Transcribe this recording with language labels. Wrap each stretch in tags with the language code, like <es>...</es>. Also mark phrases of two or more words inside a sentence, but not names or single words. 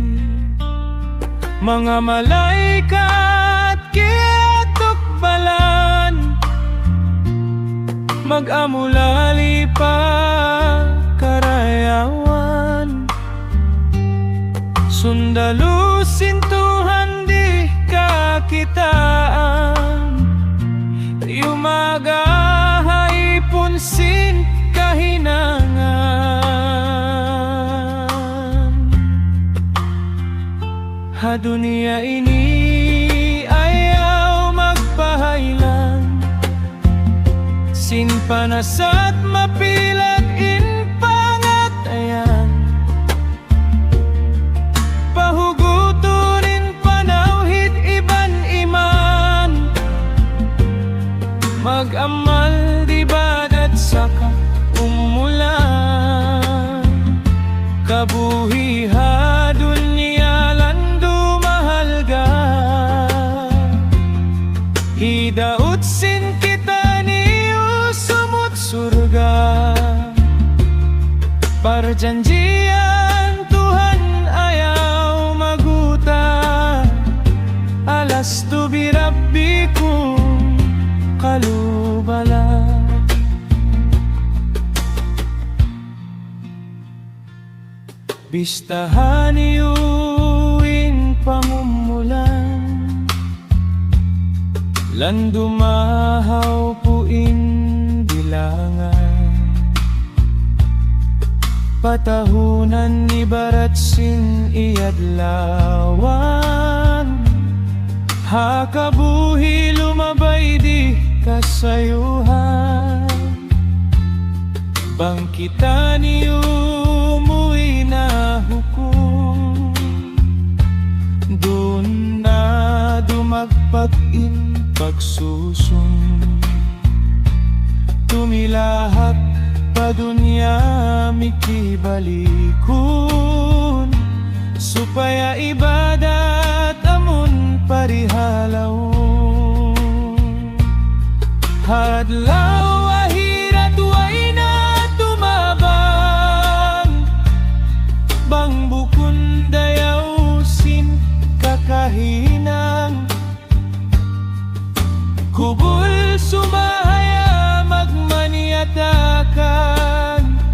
<tsg>Mga malaikat kiatok balan, mag-amulali pa karayawan, sundalo sintuhan di kakitaan, yumagahay punsin kahinangan. Ha dunia ini ayaw magpahaylan, sin panasat mapilag in pangatayan, pahugutunin panawhid iban iman, mag-amal di badat saka umulan, kabuhiha dunya lando mahalga, hidaut sin kita niyo sumut surga, perjanjian Tuhan ayaw maguta,</tsg> <ar>ألست بربكم قالوا بلى.</ar> <tsg>Bistahan iyuin pangumulan, landumahaw puin bilangan, patahunan ni barat sin iadlawan, hakabuhi lumabay di kasayuhan, bangkitan niyo umuwi na hukom, dun na dumagpag-in pagsusong, tumilahak pa dunya mikibalikun, supaya ibadat amun parihalawon, hadlaw ahirat way na tumabang, bang bukun dayaw sin kakahinang, kubul sumahaya magmaniatakan,</tsg>